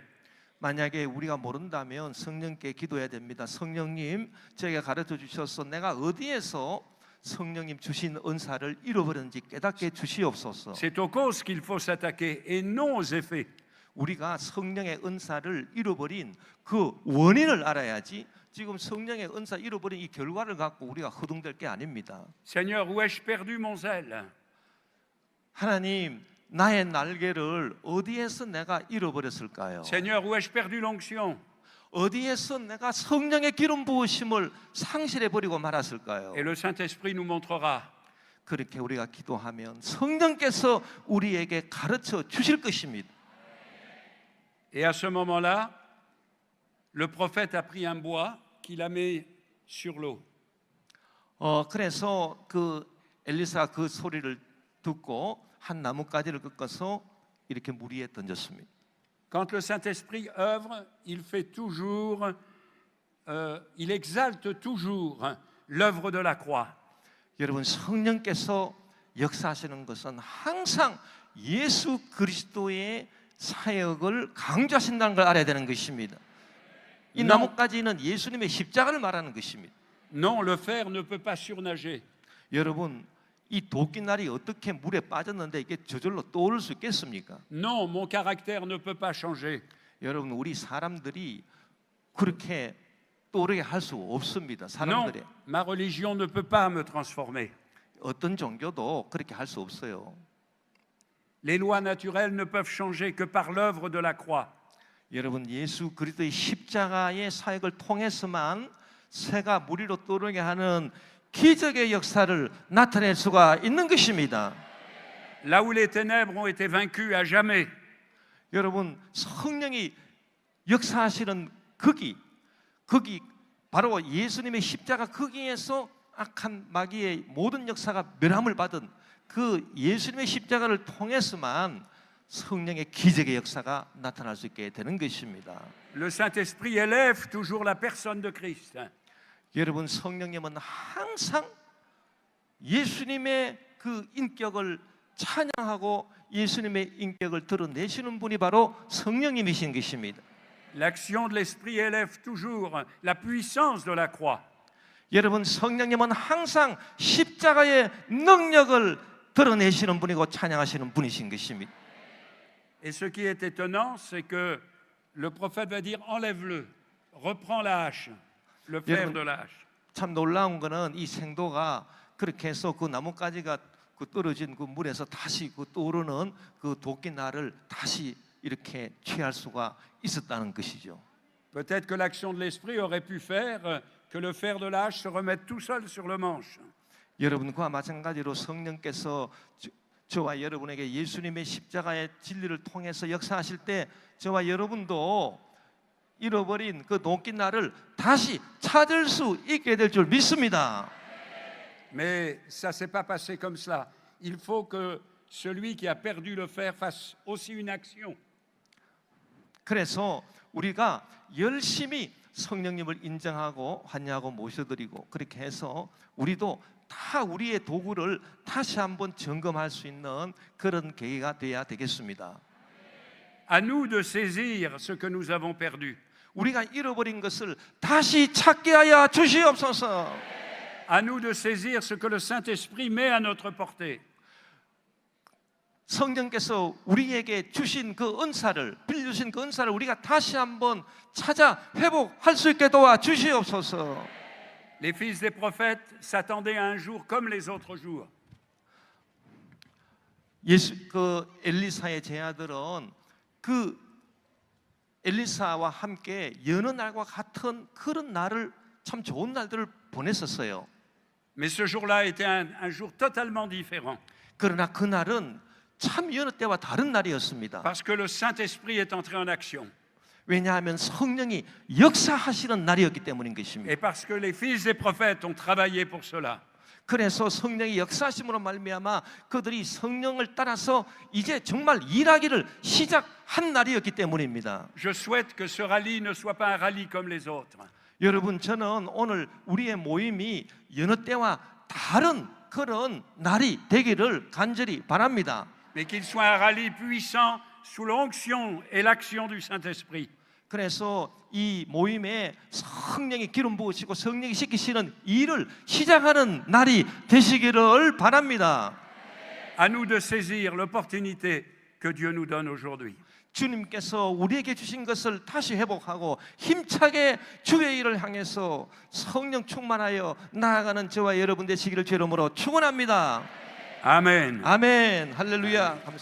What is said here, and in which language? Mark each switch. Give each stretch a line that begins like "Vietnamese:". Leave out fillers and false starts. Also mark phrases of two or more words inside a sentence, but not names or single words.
Korean: 만약에 우리가 모른다면 성령께 기도해야 됩니다. 성령님, 제게 가르쳐 주셔서 내가 어디에서 성령님 주신 은사를 잃어버렸는지 깨닫게 주시옵소서.
French: C'est aux causes qu'il faut s'attaquer et non aux effets.
Korean: 우리가 성령의 은사를 잃어버린 그 원인을 알아야지 지금 성령의 은사 잃어버린 이 결과를 갖고 우리가 허둥댈 게 아닙니다.
French: Seigneur, où ai-je perdu mon zèle?
Korean: 하나님, 나의 날개를 어디에서 내가 잃어버렸을까요?
French: Seigneur, où ai-je perdu l'onction?
Korean: 어디에서 내가 성령의 기름 부으심을 상실해 버리고 말았을까요?
French: Et le Saint-Esprit nous montrera.
Korean: 그렇게 우리가 기도하면 성령께서 우리에게 가르쳐 주실 것입니다.
French: Et à ce moment-là, le prophète a pris un bois qu'il a mis sur l'eau.
Korean: 그래서 그 엘리사가 그 소리를 듣고 한 나뭇가지를 꺾어서 이렇게 물 위에 던졌습니다.
French: Quand le Saint-Esprit œuvre, il fait toujours, il exalte toujours l'œuvre de la croix.
Korean: 여러분 성령께서 역사하시는 것은 항상 예수 그리스도의 사역을 강조하신다는 걸 알아야 되는 것입니다. 이 나뭇가지는 예수님의 십자가를 말하는 것입니다.
French: Non, le fer ne peut pas surnager.
Korean: 여러분 이 도끼날이 어떻게 물에 빠졌는데 이게 저절로 떠오를 수 있겠습니까?
French: Non, mon caractère ne peut pas changer.
Korean: 여러분 우리 사람들이 그렇게 떠오르게 할 수 없습니다.
French: Non,
Korean: 사람들이
French: ma religion ne peut pas me transformer.
Korean: 어떤 종교도 그렇게 할 수 없어요.
French: Les lois naturelles ne peuvent changer que par l'œuvre de la croix.
Korean: 여러분 예수 그리스도의 십자가의 사역을 통해서만 새가 물 위로 떠오르게 하는 기적의 역사를 나타낼 수가 있는 것입니다.
French: Là où les ténèbres ont été vaincues à jamais,
Korean: 여러분 성령이 역사하시는 거기 바로 예수님의 십자가 거기에서 악한 마귀의 모든 역사가 멸함을 받은 그 예수님의 십자가를 통해서만 성령의 기적의 역사가 나타날 수 있게 되는 것입니다.
French: le Saint-Esprit élève toujours la personne de Christ.
Korean: 여러분 성령님은 항상 예수님의 그 인격을 찬양하고 예수님의 인격을 드러내시는 분이 바로 성령님이신 것입니다.
French: L'action de l'Esprit élève toujours la puissance de la croix.
Korean: 여러분 성령님은 항상 십자가의 능력을 드러내시는 분이고 찬양하시는 분이신 것입니다.
French: Et ce qui est étonnant, c'est que le prophète va dire enlève-le, reprends la hache, le fer de la hache.
Korean: 참 놀라운 거는 이 생도가 그렇게 해서 그 나뭇가지가 그 떨어진 그 물에서 다시 그 떠오르는 그 도끼날을 다시 이렇게 취할 수가 있었다는 것이죠.
French: Peut-être que l'action de l'Esprit aurait pu faire que le fer de la hache se remette tout seul sur le manche.
Korean: 여러분과 마찬가지로 성령께서 저와 여러분에게 예수님의 십자가의 진리를 통해서 역사하실 때 저와 여러분도 잃어버린 그 도끼날을 다시 찾을 수 있게 될 줄 믿습니다.
French: Mais ça s'est pas passé comme cela. Il faut que celui qui a perdu le fer fasse aussi une action.
Korean: 그래서 우리가 열심히 성령님을 인정하고 환영하고 모셔드리고 그렇게 해서 우리도 다 우리의 도구를 다시 한번 점검할 수 있는 그런 계기가 돼야 되겠습니다.
French: À nous de saisir ce que nous avons perdu.
Korean: 우리가 잃어버린 것을 다시 찾게 하여 주시옵소서.
French: À nous de saisir ce que le Saint-Esprit met à notre portée.
Korean: 성령께서 우리에게 주신 그 은사를 빌려주신 그 은사를 우리가 다시 한번 찾아 회복할 수 있게 도와 주시옵소서.
French: Les fils des prophètes s'attendaient à un jour comme les autres jours.
Korean: 그 엘리사의 제자들은 그 엘리사와 함께 여느 날과 같은 그런 날을 참 좋은 날들을 보냈었어요.
French: Mais ce jour-là était un jour totalement différent.
Korean: 그러나 그 날은 참 여느 때와 다른 날이었습니다.
French: Parce que le Saint-Esprit est entré en action.
Korean: 왜냐하면 성령이 역사하시는 날이었기 때문인 것입니다.
French: Et parce que les fils des prophètes ont travaillé pour cela.
Korean: 그래서 성령이 역사하심으로 말미암아 그들이 성령을 따라서 이제 정말 일하기를 시작한 날이었기 때문입니다.
French: Je souhaite que ce rallye ne soit pas un rallye comme les autres.
Korean: 여러분, 저는 오늘 우리의 모임이 여느 때와 다른 그런 날이 되기를 간절히 바랍니다.
French: Mais qu'il soit un rallye puissant sous l'onction et l'action du Saint-Esprit.
Korean: 그래서 이 모임에 성령이 기름 부으시고 성령이 시키시는 일을 시작하는 날이 되시기를 바랍니다.
French: À nous de saisir l'opportunité que Dieu nous donne aujourd'hui.
Korean: 주님께서 우리에게 주신 것을 다시 회복하고 힘차게 주의 일을 향해서 성령 충만하여 나아가는 저와 여러분 되시기를 주의 이름으로 축원합니다.
French: Amen.
Korean: 아멘. 할렐루야. 감사합니다.